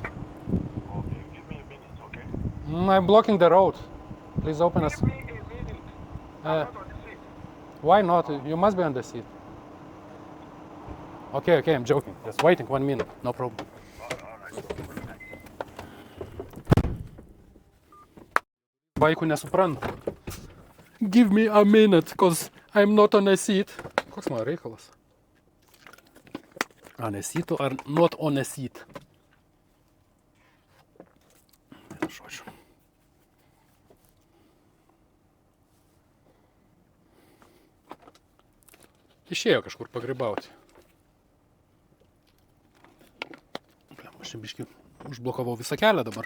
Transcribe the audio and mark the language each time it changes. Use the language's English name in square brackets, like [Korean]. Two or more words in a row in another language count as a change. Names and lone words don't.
[English] Okay, give me a minute, okay? I'm blocking the road. Please open us. Give me a minute. I'm not on the seat. Why not? You must be on the seat. Okay, I'm joking. Just waiting 1 minute. No problem. [Lithuanian] Vaikų nesuprantu. [English] Give me a minute, cause I'm not on a seat. [Lithuanian] Koks mano reikalas? [English] On a seat or not on a seat? [Lithuanian] Žodžiu. Išėjo kažkur pagrybauti. Aš čia biškį užblokavau visą kelią dabar.